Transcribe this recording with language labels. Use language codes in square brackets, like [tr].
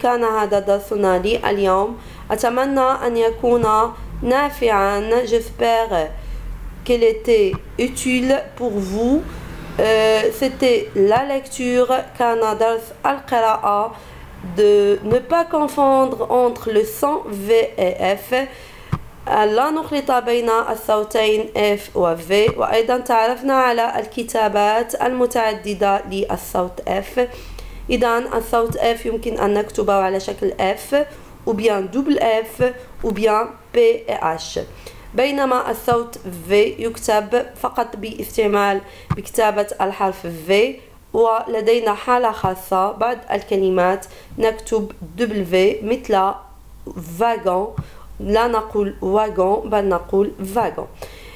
[ar] كان هذا درسنا لليوم. أتمنى أن يكون نافعا. [fr] J'espère qu'il était utile pour vous. C'était la lecture. [ar] كان درس القراءة. [fr] De ne pas confondre entre le son V et F. [ar] لا نخلط بين الصوتين F و V. وأيضا تعرفنا على الكتابات المتعددة للصوت F. إذا الصوت F يمكن أن نكتبه على شكل F [fr] ou bien double F ou bien P et H. [ar] بينما الصوت V يكتب فقط بكتابة الحرف V. ولدينا حالة خاصة بعض الكلمات نكتب W مثل wagon. لا نقول wagon بل نقول wagon.